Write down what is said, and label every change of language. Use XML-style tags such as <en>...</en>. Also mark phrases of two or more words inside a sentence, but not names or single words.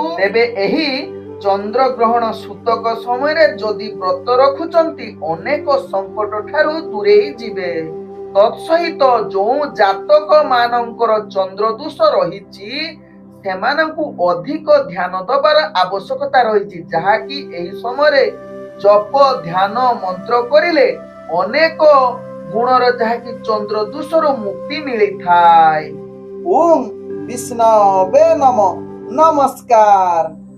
<or>ତେବେ ଏହି ଚନ୍ଦ୍ର ଗ୍ରହଣ ସୂତକ ସମୟ ରେ ଯଦି ବ୍ରତ ରଖୁଛନ୍ତି ଅନେକ ସଙ୍କଟ ଠାରୁ ଦୂରେଇ ଯିବେ। ତତ୍ସହିତ ଯେଉଁ ଜାତକ ମାନଙ୍କର ଚନ୍ଦ୍ର ଦୋଷ ରହିଛି ସେମାନଙ୍କୁ ଅଧିକ ଧ୍ୟାନ ଦେବାର ଆବଶ୍ୟକତା ରହିଛି, ଯାହାକି ଏହି ସମୟ ରେ ଜପ ଧ୍ୟାନ ମନ୍ତ୍ର କରିଲେ ଅନେକ ଗୁଣର ଯାହାକି ଚନ୍ଦ୍ର ଦୋଷର ମୁକ୍ତି ମିଳିଥାଏ।</or> <sa>ओम विष्णवे नमः।</sa> <or>नमस्कार।</or>